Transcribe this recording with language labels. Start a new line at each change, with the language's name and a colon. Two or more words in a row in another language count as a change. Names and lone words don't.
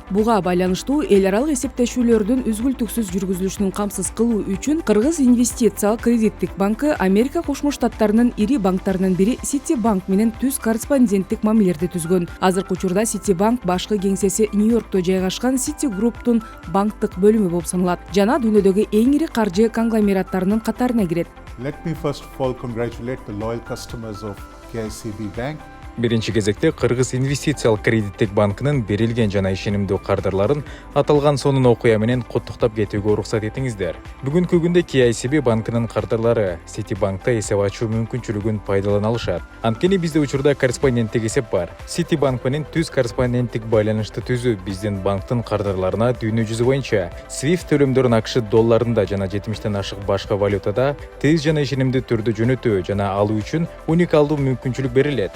Kyrgyz: Буга байланыштуу эл аралык эсептешүүлөрдүн үзгүлтүксүз жүргүзүлүшүн камсыз кылуу үчүн Кыргыз инвестициялык кредиттик банкы Америка Кошмо Штаттарынын ири банктарынын бири Citibank менен түз корреспонденттик мамилелерди түзгөн. Азыркы учурда Citibank башкы кеңсеси Нью-Йоркто жайгашкан Citigroup-тун банктык бөлүмү болуп саналат жана дүйнөдөгү эң ири каржы конгломераттарынын катарына кирет.
English: Let me first of all congratulate the loyal customers of KICB Bank.
Kyrgyz: Биринчи кезекте Кыргыз инвестициялык кредиттик банкынын берилген жана ишенимдүү кардарларын аталган сонун окуя менен куттуктап кетүүгө уруксат этиңиздер. Бүгүнкү күндө KICB банкынын кардарлары Citibank'та эсеп ачуу мүмкүнчүлүгүн пайдалана алышат. Анткени бизде учурда корреспонденттик эсеп бар. Citibank менен түз корреспонденттик байланышты түзүү биздин банктын кардарларына дүйнө жүзү боюнча SWIFT төлөмдөрүн AQSh долларында жана 70тен ашык башка валютада тез жана ишенимдүү түрдө жөнөтүү жана алуу үчүн уникалдуу мүмкүнчүлүк берилет.